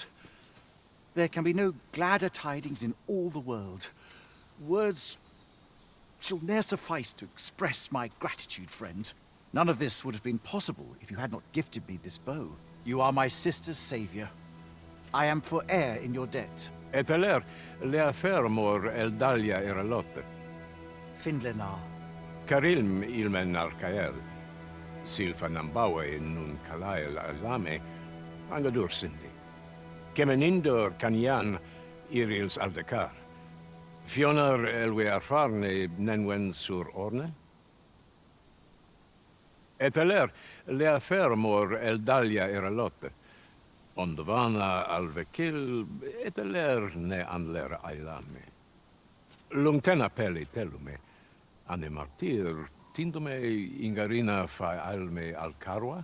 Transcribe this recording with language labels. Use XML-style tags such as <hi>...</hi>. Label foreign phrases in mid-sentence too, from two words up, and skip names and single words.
<en>There can be no gladder tidings in all the world. Words shall ne'er suffice to express my gratitude, friend. None of this would have been possible if you had not gifted me this bow. You are my sister's savior. I am for e'er in your debt.</en> <qya>Eteler, lea fermor eldalia eralote. Finlenar. Carilm ilmen arcael. Silfa nambawe nun calael alame. Angadur sindi. Kemenindor canian irils aldecar. Fionar elwe arfarne nenwen sur orne? Eteler, lea fermor eldalia eralote. Ondovana alvekil, eteler ne anler ailame. Lungtena peli telume, ane martir, tindume ingarina fa alme alcarwa?</qya>